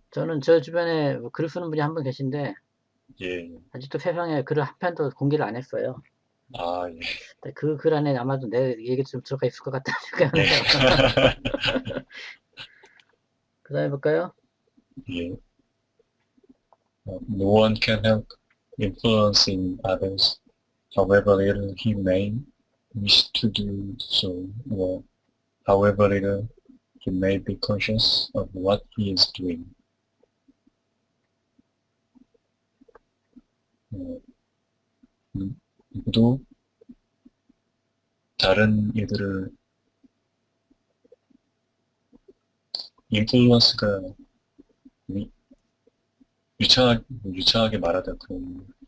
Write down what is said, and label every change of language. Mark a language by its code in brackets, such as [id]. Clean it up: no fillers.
[ko] 저는 저 주변에 글 쓰는 분이 한 분 계신데 예, 아직도 세상에 글을 한 편도 공개를 안 했어요. 아, 예, 그 글 안에 아마도 내 얘기 좀 들어가 있을 것 같다는 예, 생각하면서 그 다음에 볼까요? 예. [en] No one can help influencing others, however little he may wish to do so, or however little he may be conscious of what he is doing. [ko] 어, 누구도 다른 이들을 인플루언스가 위- 유창하게 말하다 그런